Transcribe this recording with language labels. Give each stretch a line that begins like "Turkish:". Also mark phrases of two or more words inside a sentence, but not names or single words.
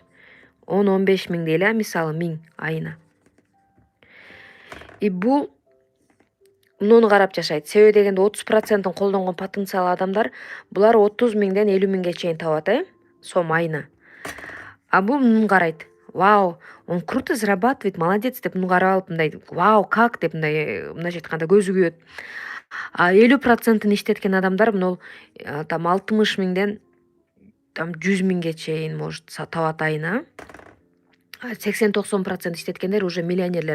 Kyrgyz: 10-15 миң дейли, мисалы 1000 айына. Бул муну карап жашайт. Себеби дегенде 30%-ын колдонгон потенциал адамдар, булар 30 миңден 50 миңге чейин табат, сом айына. Бул муну карайт.
Russian: Вау, он круто зарабатывает, молодец
Kyrgyz: деп муну карап алып, мындай, вау, как деп мындайча айтканда көзү күйөт. 50%-ын иштеткен адамдар мына там 60 миңден там 100 миңге чейин может табат айына. 80-90% иштеткендер уже миллионерлер.